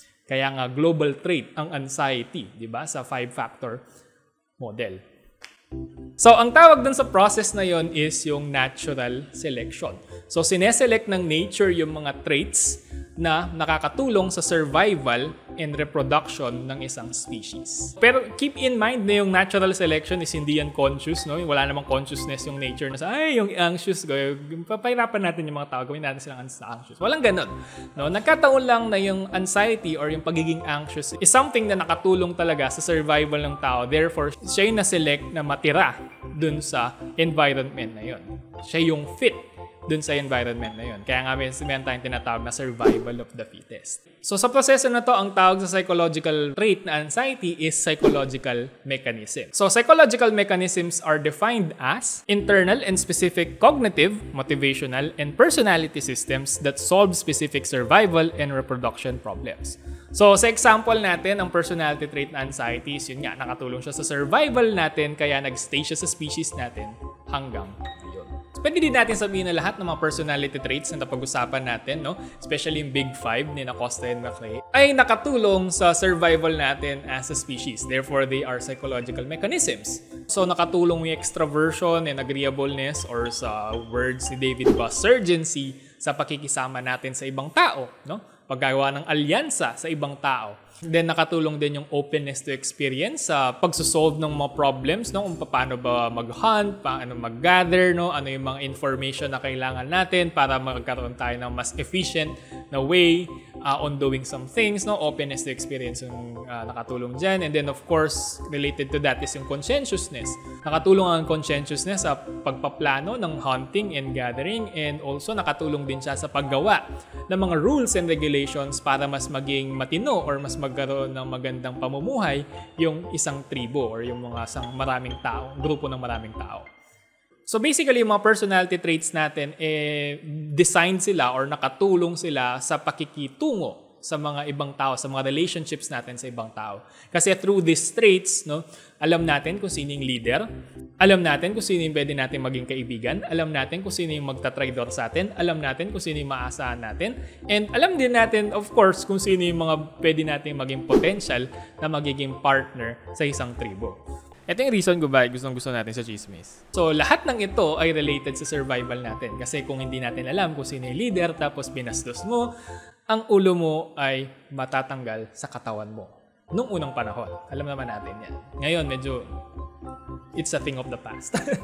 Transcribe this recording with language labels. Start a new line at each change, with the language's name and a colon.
Filipino: Kaya nga global trait ang anxiety, di ba? Sa 5-factor model. So, ang tawag dun sa process na yon is yung natural selection. So, sineselect ng nature yung mga traits na nakakatulong sa
English: survival and reproduction
Filipino: ng isang species. Pero
English: keep in mind
Filipino: na yung natural selection is hindi yan conscious, no? Wala namang consciousness yung nature na yung anxious, papahirapan natin yung mga tao, gawin natin silang anxious. Walang ganun. No? Nagkataon lang na yung anxiety or yung pagiging anxious is something na nakatulong talaga sa survival ng tao. Therefore, siya yung na-select na matira dun sa environment na yun. Siya yung fit dun sa environment na yun. Kaya nga meron tayong tinatawag na survival of the fittest. So sa proseso na to, ang tawag sa psychological trait na anxiety is psychological mechanism.
English: So psychological mechanisms are defined as internal and specific cognitive, motivational, and personality systems that solve specific survival and reproduction problems.
Filipino: So sa example natin, ang personality trait na anxiety is yun nga, nakatulong siya sa survival natin, kaya nag-stay siya sa species natin hanggang ngayon. Pwede din natin sabihin na lahat ng mga personality traits na napag-usapan natin, no? Especially yung Big Five ni Costa and McRae, ay nakatulong sa survival natin
English: as a species. Therefore, they are psychological mechanisms.
Filipino: So, nakatulong yung extraversion and agreeableness or sa words ni David Buss, urgency sa pakikisama natin sa ibang tao, no? Paggawa ng alyansa sa ibang tao. Then nakatulong din yung openness to experience sa pagsosolve ng mga problems, no? Kung paano ba mag-hunt, paano mag-gather, no? Ano yung mga information na kailangan natin para magkaroon tayo ng mas efficient na
English: way on doing some things,
Filipino: no? Openness to experience yung nakatulong dyan.
English: And then of course, related to that is yung conscientiousness.
Filipino: Nakatulong ang conscientiousness sa pagpaplano ng hunting and gathering, and also nakatulong din siya sa paggawa ng mga
English: rules and regulations
Filipino: para mas maging matino or mas magkaroon ng magandang pamumuhay yung isang tribo or yung mga isang maraming tao, grupo ng maraming tao. So basically, yung mga personality traits natin, designed sila or nakatulong sila sa pakikitungo sa mga ibang tao, sa mga relationships natin sa ibang tao. Kasi through these traits, no, alam natin kung sino yung leader, alam natin kung sino yung pwede natin maging kaibigan, alam natin kung sino yung magtatraidor sa atin, alam natin kung sino yung maasahan natin, and alam din natin, of course, kung sino yung mga pwede natin maging potential na magiging partner sa isang tribo. Ito yung reason kung bakit gustong-gusto natin sa chismis. So, lahat ng ito ay related sa survival natin. Kasi kung hindi natin alam kung sino yung leader, tapos binastos mo, ang ulo mo ay matatanggal sa katawan mo. Nung unang panahon. Alam naman natin yan. Ngayon, medyo
English: it's a thing of the past.